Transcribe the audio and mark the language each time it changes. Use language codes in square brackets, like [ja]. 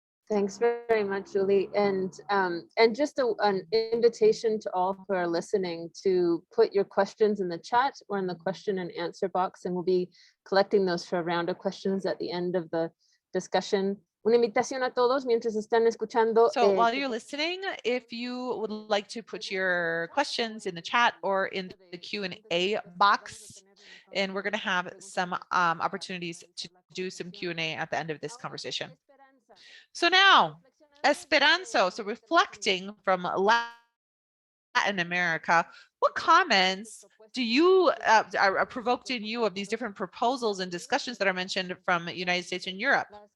[en] Thanks very much, Julie. And just an invitation to all who are listening to put your questions in the chat or in the question and answer box, and we'll be collecting those for a round of questions at the end of the discussion. [es] Una invitación a todos mientras están escuchando. [en] So while you're listening, if you would like to put your questions in the chat or in the Q&A box, and we're going to have some opportunities to do some Q&A at the end of this conversation. So now, Esperanzo, so reflecting from Latin America, what comments do you are provoked in you of these different proposals and discussions that are mentioned from the United States and Europe?